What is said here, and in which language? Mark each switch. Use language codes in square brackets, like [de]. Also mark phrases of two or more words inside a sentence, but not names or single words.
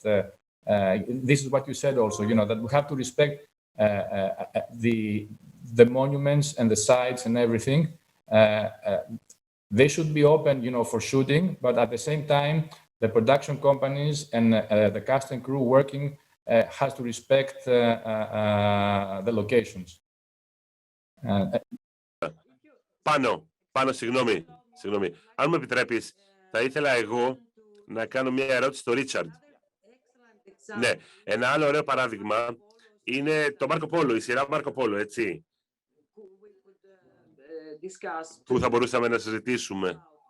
[en] This is what you said also, you know, that we have to respect the the monuments and the sites and everything, they should be open, for shooting, but at the same time, the production companies and the cast and crew working has to respect the locations. [el] Πάνω, συγγνώμη. Αν μου επιτρέπεις, θα ήθελα εγώ να κάνω μια ερώτηση στο Ρίτσαρντ. Ναι, ένα άλλο ωραίο παράδειγμα είναι το Μάρκο Πόλο, η σειρά Μάρκο Πόλο, έτσι, που θα μπορούσαμε να συζητήσουμε.